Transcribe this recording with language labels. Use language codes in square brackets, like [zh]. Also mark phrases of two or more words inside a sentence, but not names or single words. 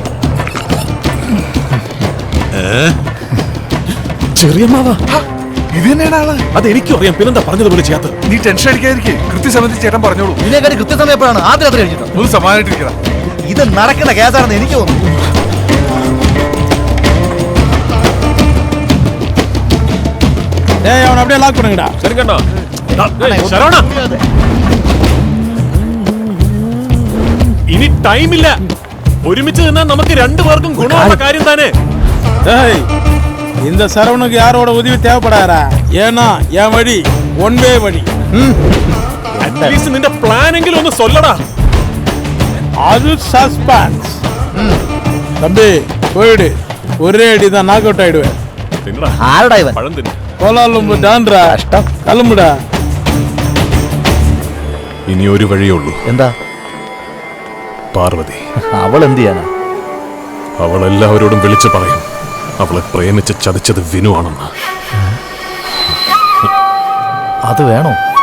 [ml] ചെറിയമ്മാവാ, ഇത് തന്നെയാണ് ആള്. അത് എനിക്കും അറിയാം. പിന്നെന്താ പറഞ്ഞതുപോലെ ചെയ്യാത്ത? നീ ടെൻഷൻ അടിക്കാതിരിക്കേ. കൃത്യസമയത്ത് ചേട്ടൻ പറഞ്ഞോളൂ. ഇതിനെക്കാട്ടി കൃത്യസമയം എപ്പോഴാണ്? ആദ്യം രാത്രി കഴിഞ്ഞിട്ട്. ഒന്ന് സമാധാനായിട്ടിരിക്കണം. ഇത് നടക്കുന്ന കേസാണെന്ന് എനിക്ക് തോന്നുന്നു. [ta] ஏய், அவனை அப்படியே லாக் பண்ணுங்கடா. சரி கண்டோ. [ml] ശരവണ, ഇനി ടൈമില്ല. ഒരുമിച്ച് നിന്നാൽ നമുക്ക് രണ്ടുപേർക്കും ഗുണമുള്ള കാര്യം തന്നെ. [ta] ஏய், இந்த சரவணுக்கு யாரோட உதவி தேவைப்படாதா? ஏன்னா என் வழி [en] one way [ta] வழி. [ml] അറ്റ്ലീസ്റ്റ് നിന്റെ പ്ലാൻ എങ്കിലും ഒന്ന് சொல்லடா. [ta] அது சஸ்பென்ஸ். தம்பி போயிடு, ஒரே அடி தான் [en] knock out [ta] ஆயிடுவேன். [ml] തിന്നടാ, ആരുടെ ഇവൻ? പഴം തിന്നു. [ta] கோலாலும்பு டான்ரா, கிளம்புடா. [ml] ഇനി ഒരു വഴിയേ ഉള്ളൂ. എന്താ? പാർവതി. അവൾ എന്ത് ചെയ്യാനാ? അവൾ എല്ലാവരോടും വിളിച്ചു പറയും അവളെ പ്രേമിച്ച് ചതിച്ചത് വിനു ആണെന്ന്. അത് വേണോ?